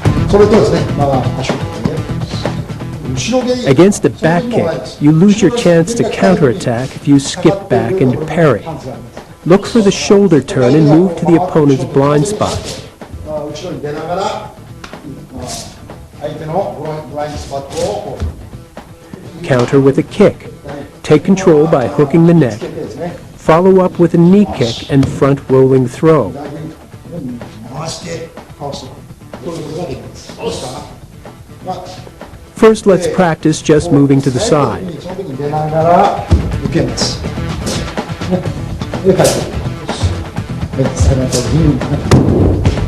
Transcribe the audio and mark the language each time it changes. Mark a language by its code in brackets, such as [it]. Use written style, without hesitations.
[ja] それとですね、足を後ろ蹴り [en] Against a back kick, you lose your chance to counterattack if you skip back and parry. Look for the shoulder turn and move to the opponent's blind spot. [ja] 後ろに出ながら相手のブラインドスパットを [en] Counter with a kick. Take control by hooking the neck. Follow up with a knee kick and front rolling throw. [ja] 回して倒すということができます。どうですか？ [en] First, let's practice just moving to the side. [ja] その時に出ながら受けます。で、返ってきます。はい、最後のところに。